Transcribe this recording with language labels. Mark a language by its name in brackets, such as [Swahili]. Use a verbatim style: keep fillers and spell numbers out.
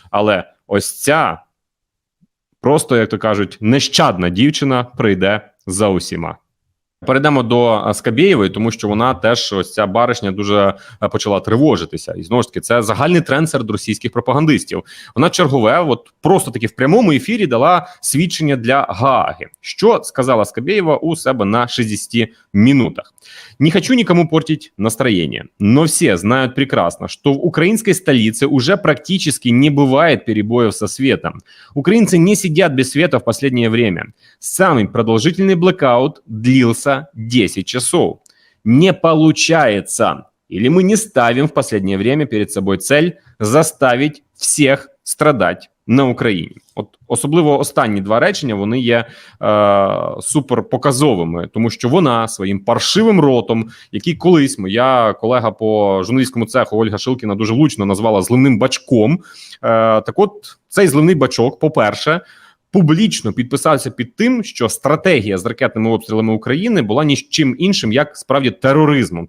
[Ukrainian] Але ось ця, просто, як то кажуть, нещадна дівчина прийде за усіма. Перейдемо до Скабєєвої, тому що вона теж, ось ця баришня, дуже почала тривожитися. І знову ж таки, це загальний тренд серед російських пропагандистів. Вона чергове, от просто таки в прямому ефірі дала свідчення для Гааги. Що сказала Скабєєва у себе на шестидесяти минутах? [Russian] «Не хочу никому портить настроение, но все знают прекрасно, что в украинской столице уже практически не бывает перебоев со светом. Украинцы не сидят без света в последнее время. Самый продолжительный блэкаут длился десять часов. Не получается. Или мы не ставим в последнее время перед собой цель заставить всех страдать на Україні. [Ukrainian] От особливо останні два речення, вони є е, суперпоказовими, тому що вона своїм паршивим ротом, який колись моя колега по журналістському цеху Ольга Шилкіна дуже влучно назвала зливним бачком, е, так от цей зливний бачок, по-перше, публічно підписався під тим, що стратегія з ракетними обстрілами України була ні з чим іншим, як справді тероризмом.